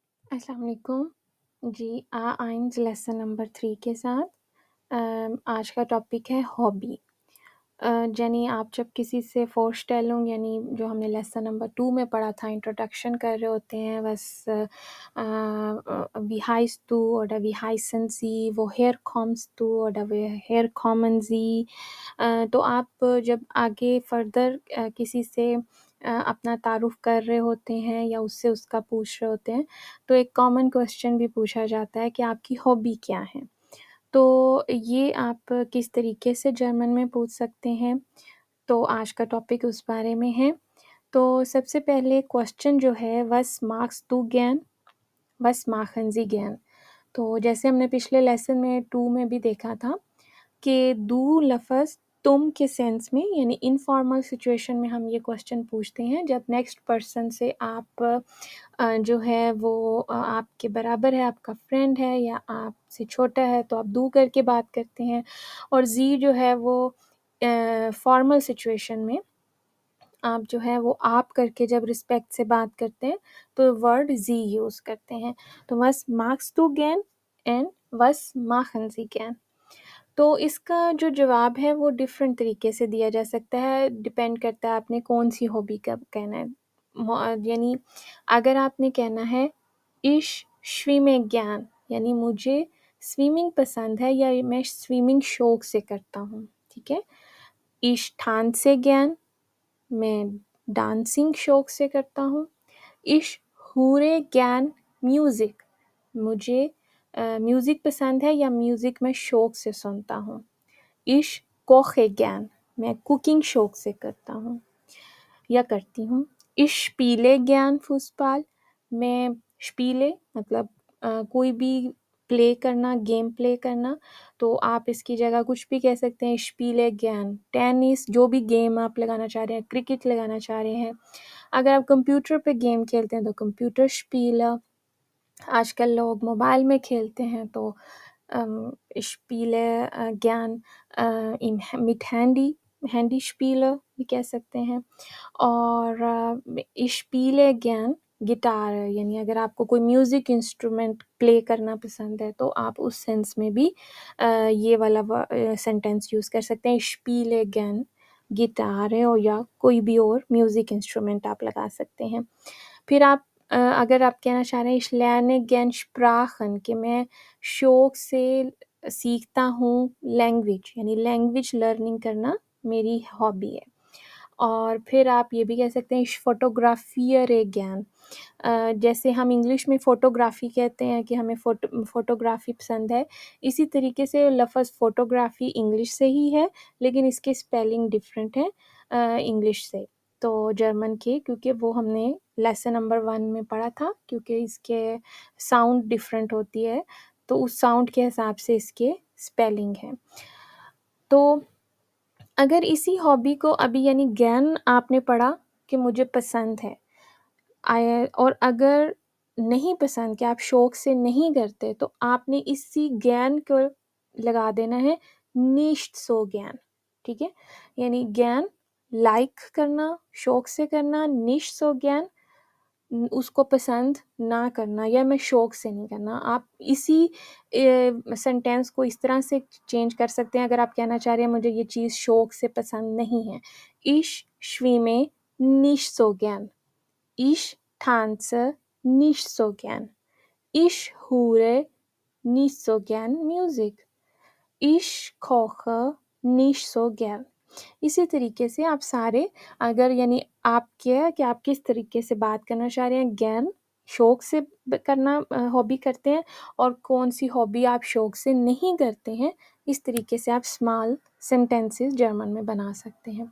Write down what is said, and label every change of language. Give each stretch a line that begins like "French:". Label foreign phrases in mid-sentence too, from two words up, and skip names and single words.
Arabic: السلام عليكم जी।
Hindi: आइंस
English: lesson number
Hindi: 3 के साथ आज का टॉपिक है हॉबी। यानी आप जब किसी से फ़ोरस्टेलिंग यानी जो हमने
English: lesson number
Hindi: 2 में पढ़ा था, इंट्रोडक्शन कर रहे होते हैं,
German: wie heißt du oder wie heißen Sie, woher kommst du oder woher kommen Sie।
Hindi: तो आप जब आगे फ़र्दर किसी से अपना तारुफ़ कर रहे होते हैं या उससे उसका पूछ रहे होते हैं, तो एक
English: common question
Hindi: भी पूछा जाता है कि आपकी हॉबी क्या है? तो ये आप किस तरीके से जर्मन में पूछ सकते हैं, तो आज का टॉपिक उस बारे में है। तो सबसे पहले क्वेश्चन जो है
German: "Was magst du gern?" "Was machen Sie gern?"
Hindi: तो जैसे हमने पिछले लेसन में 2 में भी देखा था कि "du" लफ़्ज़ तुम के सेंस में यानी
English: informal situation
Hindi: में हम ये क्वेश्चन पूछते हैं जब
English: next person
Hindi: से आप जो है वो आपके बराबर है, आपका फ्रेंड है या आपसे छोटा है तो आप "du" करके बात करते हैं। और "Sie" जो है वो
English: formal situation
Hindi: में आप जो है वो आप करके जब रिस्पेक्ट से बात करते हैं तो वर्ड Sie यूज़ करते हैं।
German: तो "Was magst du gern?" एंड "Was machen Sie gern?"
Hindi: तो इसका जो जवाब है वो डिफ़रेंट तरीके से दिया जा सकता है, डिपेंड करता है आपने कौन-सी हॉबी का कहना है। यानी अगर आपने कहना है
German: "Ich schwimme gern"
Hindi: यानी मुझे स्विमिंग पसंद है या मैं स्विमिंग शौक से करता हूँ, ठीक है?
German: Ich tanze gern
Hindi: मैं डांसिंग शौक से करता हूँ।
German: Ich höre gern Musik
Hindi: मुझे म्यूज़िक पसंद है या म्यूज़िक मैं शौक से सुनता हूँ।
German: Ich koche gern
Hindi: मैं कुकिंग शौक से करता हूँ या करती हूँ।
German: Ich spiele gern Fußball
Hindi: मैं spiele मतलब कोई भी प्ले करना,
English: game play
Hindi: करना, तो आप इसकी जगह कुछ भी कह सकते हैं।
German: Ich spiele gern
Hindi: टेनिस जो भी गेम आप लगाना चाह रहे हैं, क्रिकेट लगाना चाह रहे हैं। अगर आप कंप्यूटर पे गेम खेलते हैं तो कंप्यूटर Spiele आजकल लोग मोबाइल में खेलते हैं तो
German: ich spiele gern mit Handy Spiele
Hindi: भी कह सकते हैं। और
German: ich spiele gern
Hindi: गिटार यानी अगर आपको कोई
English: music instrument
Hindi: प्ले करना पसंद है तो आप उस सेंस में भी ये वाला
English: sentence use
Hindi: कर सकते हैं।
German: Ich spiele gern
Hindi: गिटार है और या कोई भी और
English: music instrument
Hindi: आप लगा सकते हैं। फिर आप अगर आप कहना चाह रहे हैं
German: Ich lerne gern Sprachen
Hindi: कि मैं शौक से सीखता हूँ लैंग्वेज यानी
English: language learning
Hindi: करना मेरी हॉबी है। और फिर आप ये भी कह सकते हैं
German: Ich fotografiere gern
Hindi: जैसे हम इंग्लिश में फ़ोटोग्राफ़ी कहते हैं कि हमें फ़ोटोग्राफ़ी पसंद है, इसी तरीके से लफ़्ज़ फ़ोटोग्राफ़ी इंग्लिश से ही है, लेकिन इसकी स्पेलिंग डिफ़रेंट है इंग्लिश से। तो जर्मन के क्योंकि वो हमने
English: lesson number
Hindi: 1 में पढ़ा था क्योंकि इसके साउंड डिफ़रेंट होती है, तो उस साउंड के हिसाब से इसके स्पेलिंग है। तो अगर इसी हॉबी को अभी यानी ज्ञान आपने पढ़ा कि मुझे पसंद है और अगर नहीं पसंद कि आप शौक से नहीं करते तो आपने इसी ज्ञान को लगा देना है
German: nicht so gern
Hindi: ठीक है? यानी ज्ञान लाइक करना, शौक से करना,
German: nicht so gern
Hindi: उसको पसंद ना करना या मैं शौक से नहीं करना। आप इसी सेंटेंस को इस तरह से चेंज कर सकते हैं अगर आप कहना चाह रहे हैं मुझे ये चीज़ शौक से पसंद नहीं है।
German: Ich schwimme nicht so gern Ich tanze nicht so gern Ich höre nicht so gern Musik Ich koche nicht so gern
Hindi: इसी तरीके से आप सारे अगर यानी आप क्या कि आप किस तरीके से बात करना चाह रहे हैं ज्ञान शौक से करना हॉबी करते हैं और कौन-सी हॉबी आप शौक से नहीं करते हैं, इस तरीके से आप
English: small sentences
Hindi: जर्मन में बना सकते हैं।